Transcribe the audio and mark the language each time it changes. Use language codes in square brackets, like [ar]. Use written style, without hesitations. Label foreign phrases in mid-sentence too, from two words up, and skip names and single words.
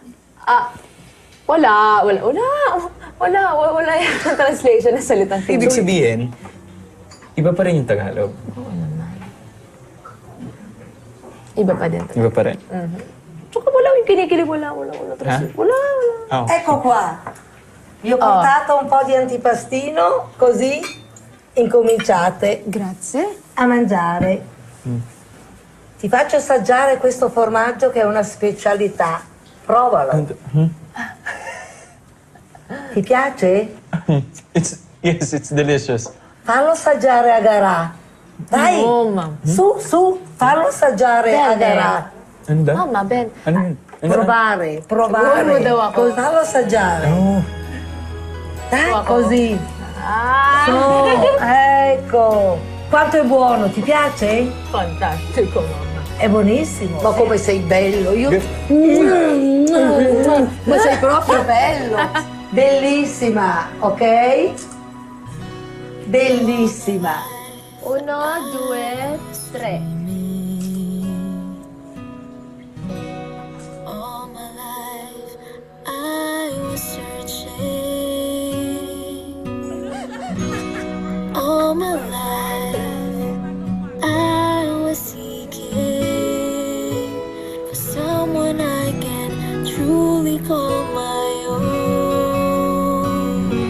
[tl] Wala yung translation ng salitang Ibig sabihin, iba pa rin yung Tagalog. Iba pa din. Iba pa rin. Tsaka wala yung kinikilig, wala translation. Wala. Oh. [it] Ecco qua. Vi ho portato un po' di antipastino, così incominciate. Grazie. A mangiare. Ti faccio assaggiare questo formaggio che è una specialità. Provalo. Ti piace? [en] Yes, it's delicious. [it] Fallo assaggiare a Garà. Dai, su, fallo assaggiare a Garà. [tl] Ano daw? Mama, Ben. Ano yun? [it] Provare. [tl] Siguro mo daw ako. [it] Fallo assaggiare. Oh. Dai, così. Su, ecco. Quanto è buono, ti piace? Fantastico, mamma. È buonissimo. Ma come sei bello, io... Ma sei proprio bello. Bellissima, ok? Bellissima. [en] 1, 2, 3. All my life I was searching. All my life I was seeking for someone I can truly call my own.